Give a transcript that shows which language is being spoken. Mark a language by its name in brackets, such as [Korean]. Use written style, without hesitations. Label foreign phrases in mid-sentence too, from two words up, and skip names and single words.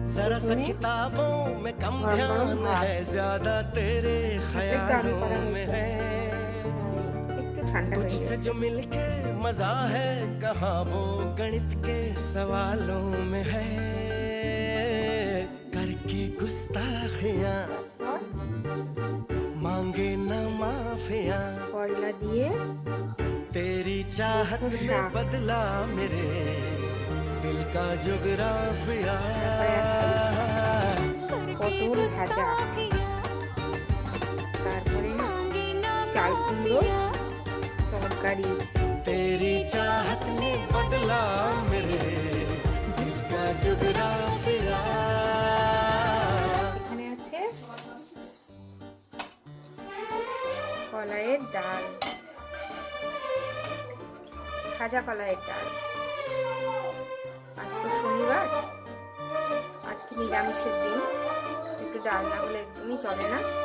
[Bangla] প্রথমে গরম গরম ভাত, একটু আলু করা হয়েছে, একটু ঠান্ডা হয়ে গেছে। [Hindi] जो मिलके मजा है कहाँ वो गणित के सवालों में है करके गुस्ताखियां मांगे न माफियां [Bangla] করলা দিয়ে [Hindi] तेरी चाहत ने बदला मेरे दिल का जुगराफिया [Bangla] পটল ভাজা, তারপরে চাল কুমড়ো তরকারি। [Hindi] तेरी चाहत ने बदला मेरे दिल का जुगराफिया [Bangla] এখানে আছে কলাইয়ের ডাল, ভাজা কলাইয়ের ডাল। আজ তো শনিবার, আজকে নিরামিষের দিন, একটু ডাল না হলে একদমই চলে না।